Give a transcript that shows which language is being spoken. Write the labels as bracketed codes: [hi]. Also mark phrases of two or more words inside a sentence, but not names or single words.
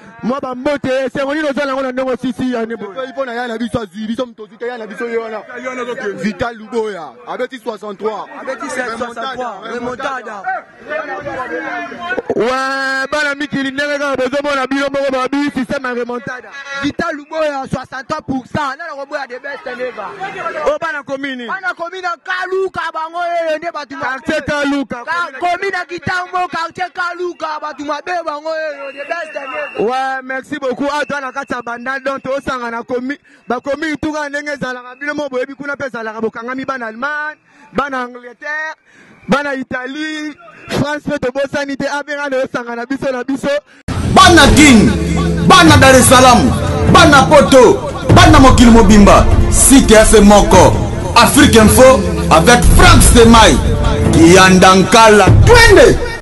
[ln] Mwa ba mbote, esengo nini ozala ngo na ndenge osisi ya ne boye? Esengo mpo na ya na biso azwi, biso moto ozwi te, ya na biso ye wana. Vital Luboya, abeti soixante-trois. Abeti soixante-trois, remontada. Remontada. Ouais, bana mikili ndenge kaka bozomona bino moko babi, système ya remontada. [fr] Vital Luboya, soixante-trois pour cent. [ln] Nana koboya [en] the best never. [ln] Oh, bana komini. Bana komini na Kaluka, bango oyo nde bato ma- Quartier Kaluka. Ka-, komini na Kitambo, quartier Kaluka, bato mabe bango oyo, [en] the best never. [fr] Ouais, merci beaucoup. Ah, toi, [ln] na kati ya banda, donc, tosanga na komi-, ba komi, tout ka ndenge ezalaka, bino mo boyebi kuna pe ezalaka, bokangami bana Allemagne, bana Angleterre, bana Italie, France pe tobosani te, ah, benga na osanga na biso, na biso. Bana Guinée, bana Dar es Salaam, bana Poto, bana mokili mobimba, Site F M moko, Afrique Info, avec Frank Stemai, Kianda Nkala, twende.